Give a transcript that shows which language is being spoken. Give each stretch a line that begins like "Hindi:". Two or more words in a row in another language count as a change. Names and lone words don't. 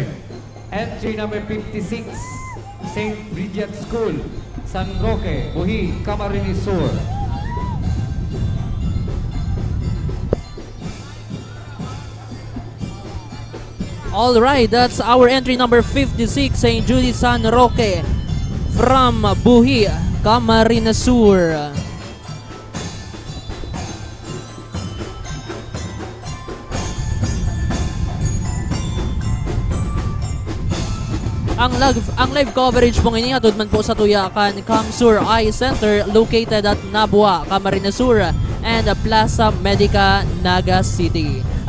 English: Entry number 56, St. Bridget School, San Roque, Buhi, Camarines Sur. Alright, that's our entry number 56, St. Judy San Roque from Buhi, Camarines Sur.
Bikol: Ang live coverage pong inihatod man po sa Tuyakan Kamsur Eye Center
English: located at
Bikol: Nabua, Camarines Sur and Plaza Medica, Naga City.